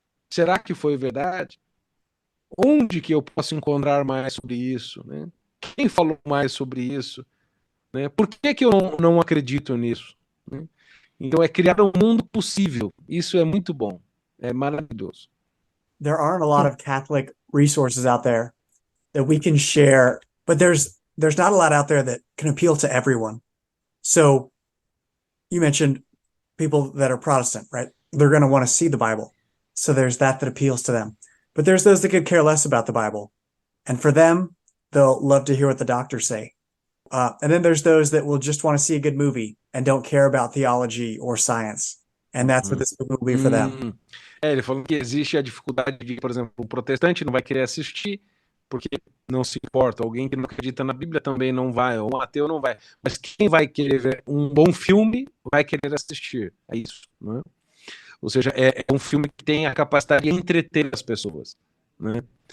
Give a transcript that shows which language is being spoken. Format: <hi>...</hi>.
<pt>Será que foi verdade? Onde que eu posso encontrar mais sobre isso, né? Quem falou mais sobre isso, né? Por que eu não acredito nisso, né? Então é criar um mundo possível. Isso é muito bom. É maravilhoso.</pt> <en>There aren't a lot of Catholic resources out there that we can share, but there's not a lot out there that can appeal to everyone. So you mentioned people that are Protestant, right? They're going to want to see the Bible. So there's that appeals to them. But there's those that could care less about the Bible. And for them, they'll love to hear what the doctors say. And then there's those that will just want to see a good movie and don't care about theology or science. And that's what this movie will be for them.</en> <pt>Ele falou que existe a dificuldade de, por exemplo, o protestante não vai querer assistir porque não se importa. Alguém que não acredita na Bíblia também não vai, ou um ateu não vai. Mas quem vai querer ver um bom filme vai querer assistir. É isso, né? Ou seja, é um filme que tem a capacidade de entreter as pessoas, né?</pt>